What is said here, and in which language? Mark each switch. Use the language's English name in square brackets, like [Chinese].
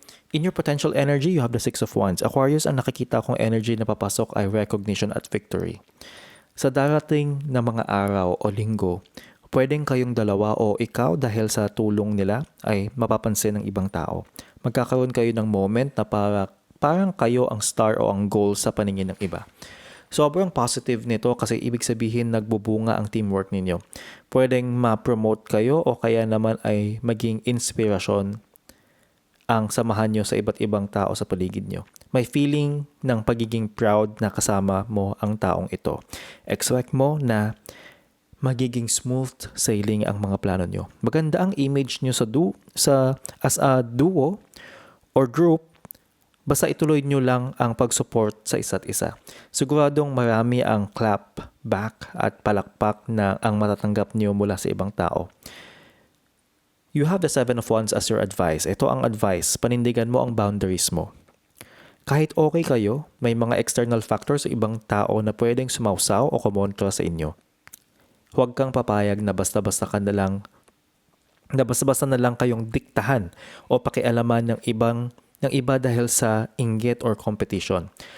[English] In your potential energy, you have the Six of Wands. [Filipino] Aquarius, ang nakikita kong energy na papasok ay recognition at victory. Sa darating na mga araw o linggo, pwedeng kayong dalawa o ikaw dahil sa tulong nila ay mapapansin ng ibang tao. Magkakaroon kayo ng moment na parang kayo ang star o ang goal sa paningin ng iba. Sobrang positive nito kasi ibig sabihin nagbubunga ang teamwork ninyo. Pwedeng ma-promote kayo o kaya naman ay maging inspirasyon ang samahan nyo sa iba't ibang tao sa paligid nyo. May feeling ng pagiging proud na kasama mo ang taong ito. Expect mo na magiging smooth sailing ang mga plano nyo. Maganda ang image nyo [English] as a duo or group. [Filipino] Basta ituloy nyo lang ang pag-support sa isa't isa. Siguradong marami ang clap back at palakpak na ang matatanggap nyo mula sa ibang tao. [English] You have the Seven of Wands as your advice. [Filipino] Ito ang advice. Panindigan mo ang boundaries mo. Kahit okay kayo, may mga external factors sa ibang tao na pwedeng sumawsaw o kumontra sa inyo. Huwag kang papayag na basta-basta na lang kayong diktahan o pakialaman ng iba dahil sa inggit or competition.